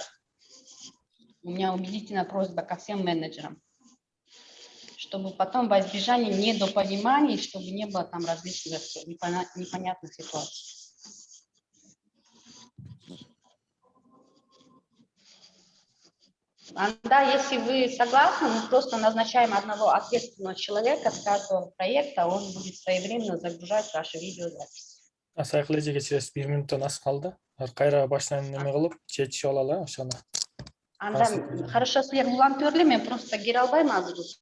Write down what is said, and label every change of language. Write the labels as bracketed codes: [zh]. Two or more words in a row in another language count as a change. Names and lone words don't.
[ru] У меня убедительная просьба ко всем менеджерам, чтобы потом во избежание недопониманий, чтобы не было там различных непонятных ситуаций. Да, если вы согласны, мы просто назначаем одного ответственного человека с каждого проекта, он будет своевременно загружать ваши видеозаписи. [ky] Сайкал эжеге чейин 1 минуттан аз калды. кайра баштан неме кылып чечишип алалы ошону. Анда хорошо, силер улантып бергиле, мен просто кире албайм азыр.